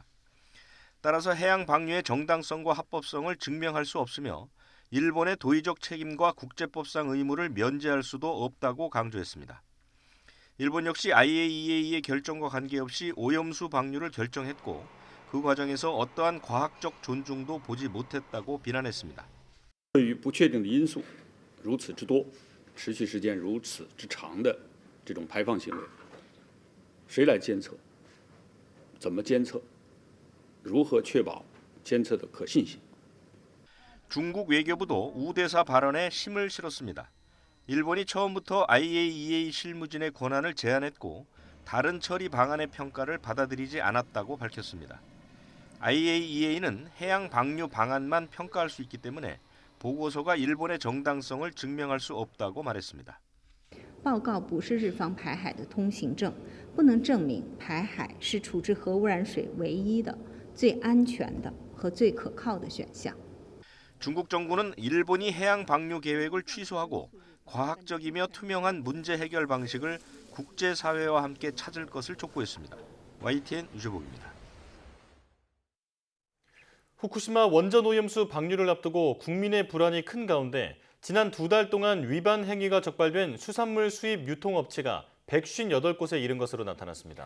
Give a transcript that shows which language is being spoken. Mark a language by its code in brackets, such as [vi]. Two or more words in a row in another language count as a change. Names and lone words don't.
[ko] 따라서 해양 방류의 정당성과 합법성을 증명할 수 없으며 일본의 도의적 책임과 국제법상 의무를 면제할 수도 없다고 강조했습니다. 일본 역시 IAEA의 결정과 관계없이 오염수 방류를 결정했고 그 과정에서 어떠한 과학적 존중도 보지 못했다고 비난했습니다. [zh] 对于不确定的因素如此之多，持续时间如此之长的这种排放行为，谁来监测？怎么监测？如何确保监测的可信性？ [ko] 중국 외교부도 우대사 발언에 심을 실었습니다. 일본이 처음부터 IAEA 실무진의 권한을 제한했고 다른 처리 방안의 평가를 받아들이지 않았다고 밝혔습니다. IAEA는 해양 방류 방안만 평가할 수 있기 때문에 보고서가 일본의 정당성을 증명할 수 없다고 말했습니다. [zh] 报告不是日方排海的通行证，不能证明排海是处置核污染水唯一的、最安全的和最可靠的选项。 [ko] 중국 정부는 일본이 해양 방류 계획을 취소하고 과학적이며 투명한 문제 해결 방식을 국제사회와 함께 찾을 것을 촉구했습니다. YTN 유재복입니다. 후쿠시마 원전 오염수 방류를 앞두고 국민의 불안이 큰 가운데 지난 2달 동안 위반 행위가 적발된 수산물 수입 유통업체가 158곳에 이른 것으로 나타났습니다.